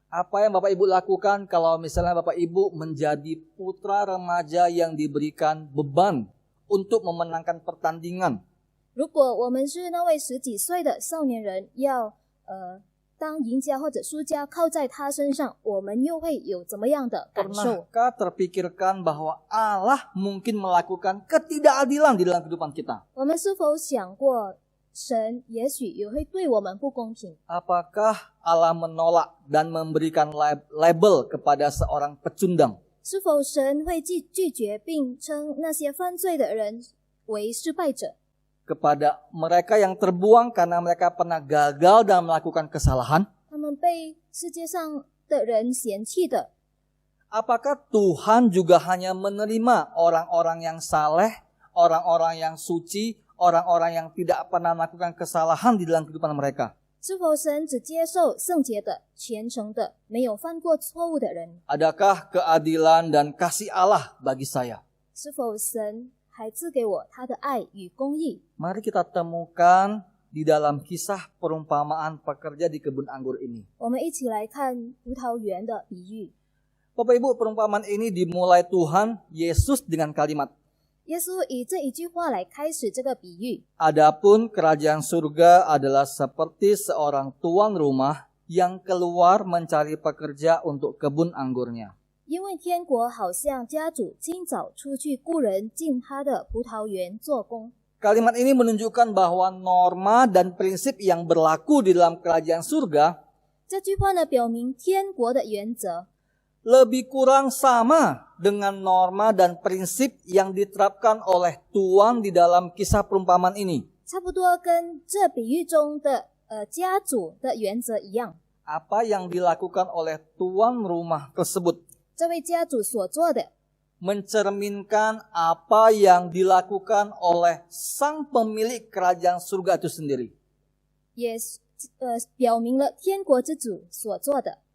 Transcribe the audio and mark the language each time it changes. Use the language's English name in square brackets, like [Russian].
[Indonesian] Apa yang Bapak Ibu lakukan kalau misalnya Bapak Ibu menjadi putra remaja yang diberikan beban untuk memenangkan pertandingan? [Chinese] 如果我们是那位10几岁的少年人，要当赢家或者输家靠在他身上，我们又会有怎么样的感受？ [Indonesian] Pernahkah terpikirkan bahwa Allah mungkin melakukan ketidakadilan di dalam kehidupan kita? [Chinese] 我们是否想过，神也许也会对我们不公平？ [Indonesian] Apakah Allah menolak dan memberikan label kepada seorang pecundang? [Chinese] 是否神会拒绝并称那些犯罪的人为失败者？ [Indonesian] Kepada mereka yang terbuang karena mereka pernah gagal dan melakukan kesalahan? [Chinese] 他们被世界上的人嫌弃的， [Indonesian] Apakah Tuhan juga hanya menerima orang-orang yang saleh, orang-orang yang suci, orang-orang yang tidak pernah melakukan kesalahan di dalam kehidupan mereka? [Chinese] 是否神只接受圣洁的、虔诚的、没有犯过错误的人？ [Indonesian] Adakah keadilan dan kasih Allah bagi saya? [Chinese] 是否神还赐给我他的爱与公义？ [Indonesian] Mari kita temukan di dalam kisah perumpamaan pekerja di kebun anggur ini. [Chinese] 我们一起来看葡萄园的比喻。 [Indonesian] Bapak Ibu, perumpamaan ini dimulai Tuhan Yesus dengan kalimat, [Chinese] 耶稣以这一句话来开始这个比喻。 [Indonesian] Adapun kerajaan surga adalah seperti seorang tuan rumah yang keluar mencari pekerja untuk kebun anggurnya. [Chinese] 因为天国好像家主今早出去雇人进他的葡萄园做工。 [Indonesian] Kalimat ini menunjukkan bahwa norma dan prinsip yang berlaku di dalam kerajaan surga [Chinese] 这句话呢，表明天国的原则 [Indonesian] lebih kurang sama dengan norma dan prinsip yang diterapkan oleh tuan di dalam kisah perumpamaan ini. [Chinese] 差不多跟这比喻中的家主的原则一样。 [Indonesian] Apa yang dilakukan oleh tuan rumah tersebut [Chinese] 这位家主所做的， [Indonesian] mencerminkan apa yang dilakukan oleh sang pemilik kerajaan surga itu sendiri. [Chinese] 也表明了天国之主所做的。